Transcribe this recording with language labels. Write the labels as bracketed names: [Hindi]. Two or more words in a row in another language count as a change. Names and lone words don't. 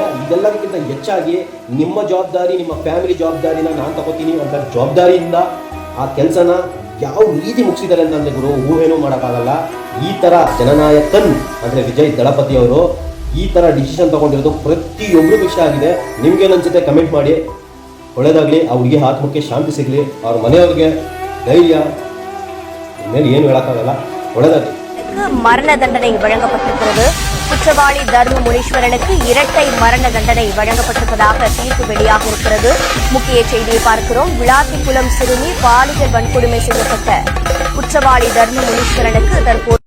[Kannada] ಇದೆಲ್ಲದಕ್ಕಿಂತ ಹೆಚ್ಚಾಗಿ ನಿಮ್ಮ ಜವಾಬ್ದಾರಿ, ನಿಮ್ಮ ಫ್ಯಾಮಿಲಿ ಜವಾಬ್ದಾರಿನ ನಾನು ತಗೋತೀನಿ ಅಂತ ಜವಾಬ್ದಾರಿಯಿಂದ ಆ ಕೆಲಸನ ಯಾವ ರೀತಿ ಮುಗಿಸಿದ್ದಾರೆ ಅಂತಂದರೆ ಗುರು, ಊಹೆನೂ ಮಾಡೋಕ್ಕಾಗಲ್ಲ. ಈ ಥರ ಜನನಾಯಕನ್ ಅಂದರೆ ವಿಜಯ್ ದಳಪತಿ ಅವರು ಈ ಥರ ಡಿಸಿಷನ್ ತೊಗೊಂಡಿರೋದು ಪ್ರತಿಯೊಬ್ಬರಿಗೂ ಇಷ್ಟ ಆಗಿದೆ. ನಿಮ್ಗೇನು ಅನ್ಸುತ್ತೆ ಕಮೆಂಟ್ ಮಾಡಿ. ಒಳ್ಳೆಯದಾಗಲಿ, ಆ ಹುಡುಗಿ ಆತ್ಮಕ್ಕೆ ಶಾಂತಿ ಸಿಗಲಿ, ಅವ್ರ ಮನೆಯವ್ರಿಗೆ ಧೈರ್ಯ. ಮೇಲೆ ಏನು ಹೇಳೋಕ್ಕಾಗಲ್ಲ. [Tamil] ஒழுதாது. மரண தண்டனை வழங்கப்பட்டிருக்கிறது. குற்றவாளி தர்ம முனீஸ்வரனுக்கு இரட்டை மரண தண்டனை வழங்கப்பட்டிருப்பதாக தீர்ப்பு வெளியாக இருக்கிறது. முக்கிய செய்தியை பார்க்கிறோம். விளாத்திக்குளம் சிறுமி பாலியல் வன்கொடுமை செய்யப்பட்ட குற்றவாளி தர்ம முனீஸ்வரனுக்கு தற்போது